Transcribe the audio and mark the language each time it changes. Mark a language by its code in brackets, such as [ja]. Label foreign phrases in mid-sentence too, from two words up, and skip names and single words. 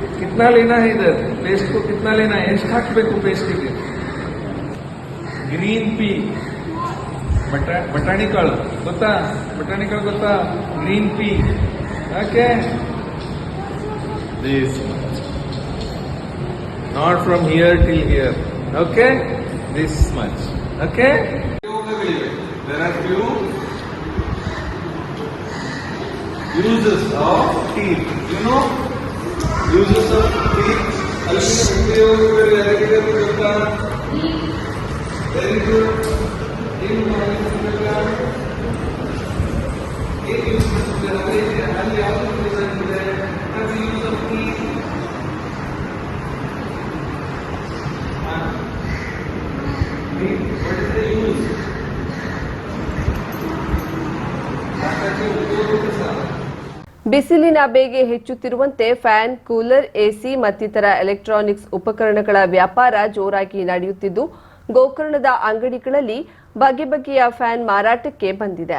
[hi] कितना लेना है इधर पेस्ट को कितना लेना है [kn] ಎಷ್ಟು ಹಾಕಬೇಕು ಪೇಸ್ಟಿಗೆ [en] green pea [kn] ಬಟಾಣಿ ಕಾಳು ಗೊತ್ತಾ [en] green pea okay this not from here till here okay this much okay there are few uses of teeth you know uses of teeth very good what is the use? [kn] ಬಿಸಿಲಿನ ಬೇಗೆ ಹೆಚ್ಚುತ್ತಿರುವಂತೆ ಫ್ಯಾನ್, ಕೂಲರ್, ಎಸಿ ಮತ್ತಿತರ ಎಲೆಕ್ಟ್ರಾನಿಕ್ಸ್ ಉಪಕರಣಗಳ ವ್ಯಾಪಾರ ಜೋರಾಗಿ ನಡೆಯುತ್ತಿದ್ದು ಗೋಕರ್ಣದ ಅಂಗಡಿಗಳಲ್ಲಿ ಬಗೆ ಬಗೆಯ ಫ್ಯಾನ್ ಮಾರಾಟಕ್ಕೆ ಬಂದಿದೆ.